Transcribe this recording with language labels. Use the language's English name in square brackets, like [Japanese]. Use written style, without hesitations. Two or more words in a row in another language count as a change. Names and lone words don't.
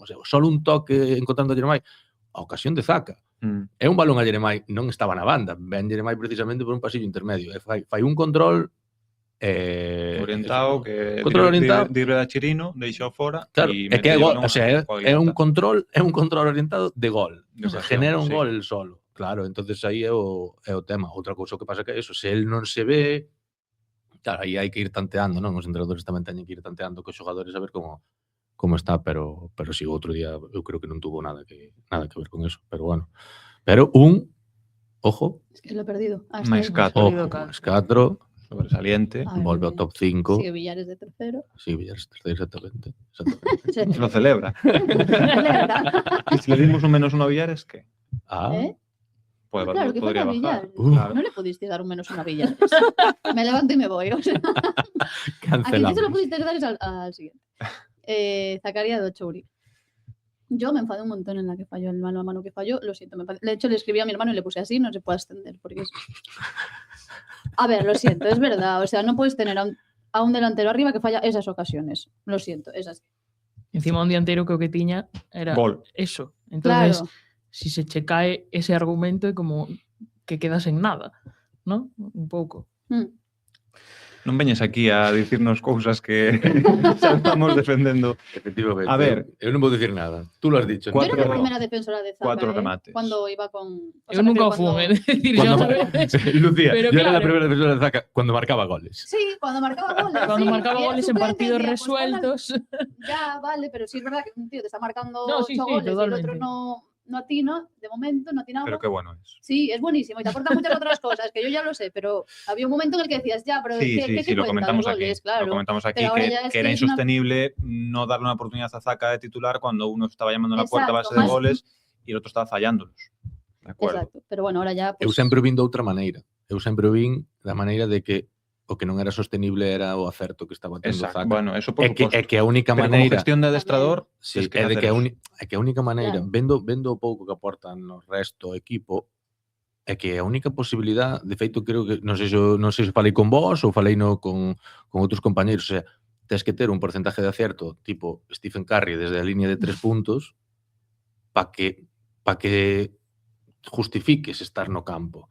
[Galician] O sea, só un toque encontrando a Jeremai, a ocasión de Zaka. É un balón a Jeremai, non estaba na banda. Ven Jeremai precisamente por un pasillo intermedio. Fai un control orientado, que control orientado. Libre da Chirino, deixou fora. Claro, é que é gol, o sea, é un control orientado de gol. O sea, [Spanish] genera un gol el solo. [Galician] Claro, entonces aí é o tema. Outra cousa que pasa que é eso, se el non se ve, claro, aí hai que ir tanteando, non? Os entrenadores tamén teñen que ir tanteando cos xogadores a ver como está, pero si o outro día eu creo que non tuvo nada que ver con eso, pero bueno. [Spanish] Pero ojo, Es que lo he perdido. [Galician] Máis [Spanish] está ahí. 4. perdido [Galician] máis 4, [Spanish] sobresaliente. A ver, [Galician] volve ao top 5. [Spanish] Sigue Villares de tercero. [Galician] Sí, Villares terceiro, exactamente. [Spanish] Lo celebra. Y si le dimos un -1 a Villares, ¿qué? ¿Eh? Pues Claro, que podría falta bajar. Villares. Claro. No le pudiste dar un -1 a Villares. Me levanto y me voy. O sea, aquí Cancelamos. sí se lo pudiste dar es al siguiente. Zacarías de Chouri. Yo me enfadé un montón en la que falló, el mano a mano que falló. Lo siento. De hecho, le escribí a mi hermano y le puse así, no se puede extender. Porque es... A ver, lo siento, es verdad. O sea, no puedes tener a un delantero arriba que falla esas ocasiones. Lo siento, es así. [Galician] Encima un dianteiro que o que tiña era Gol. [Spanish] eso. Entonces, Claro. [Galician] si se che cae ese argumento é como que quedas en nada, ¿no? Un pouco. Non veñes aquí a dicirnos cousas que xa estamos defendendo. Efectivamente. A ver. Eu non vou dicir nada. [Spanish] Tú lo has dicho. Yo era la Cuatro- primera defensora de Zaka, 4 remates. cuando iba con... o [Galician] Eu [Spanish] sea, me [Galician] nunca o [Spanish] refiero [Galician] fun, [Spanish] cuando- decir, Cuando- [Galician] xa sabes. [Spanish] Lucía, Pero yo era la claro. primera defensora de Zaka cuando marcaba goles. Sí, cuando marcaba goles. Cuando sí, marcaba y era goles en suplente, partidos decía, pues, resueltos. Ya, vale, pero sí es verdad que un tío te está marcando No, 8 sí, sí, goles y el otro totalmente. no atina, de momento no atinaba. Pero qué bueno es. Sí, es buenísimo y te aporta muchas otras cosas, que yo ya lo sé, pero había un momento en el que decías, ya, pero Sí, ¿qué lo cuenta comentamos de aquí. goles? Claro. Lo comentamos aquí Pero ahora ya es que era que es una- insostenible no darle una oportunidad a Zaka de titular cuando uno estaba llamando a la puerta a base Exacto, de más- goles y el otro estaba fallándolos. De acuerdo. Exacto, pero bueno, ahora ya... [Galician] Eu [Spanish] Pues, [Galician] sempre vin de outra maneira. Eu sempre vin da maneira de que o que non era sostenible era o acerto que estaba tendo [Spanish] Exacto. [Galician] Zaka. [Spanish] Bueno, eso por [Galician] É que suposto. a única [Spanish] Pero como [Galician] maneira... gestión de adestrador, [Spanish] Sí, [Galician] tes que é de [Spanish] hacer que eso. [Galician] a única maneira, [Spanish] Claro. [Galician] vendo o pouco que aportan no resto do equipo, é que a única posibilidade, de feito, creo que, non sei se falei con vos ou falei con outros compañeiros, o sea, tens que ter un [Spanish] porcentaje de acierto [Galician] tipo Stephen Curry desde a línea de 3 puntos para que justifiques estar no campo.